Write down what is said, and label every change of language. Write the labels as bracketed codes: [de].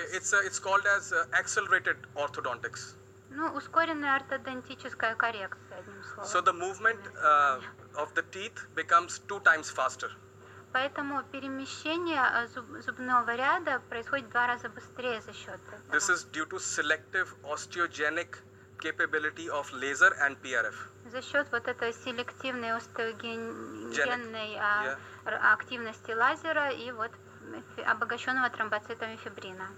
[en] It's called as accelerated orthodontics. [ru] Ну, ускоренная ортодонтическая коррекция, одним словом. [en] So the movement of the teeth becomes 2 times faster. [ru] Поэтому перемещение зубного ряда происходит в 2 раза быстрее за счет этого. [en] This is due to selective osteogenic capability of laser and PRF. [ru] За счет вот этой селективной остеогенной [en] Yeah. [ru] активности лазера и вот обогащенного тромбоцитами фибрина.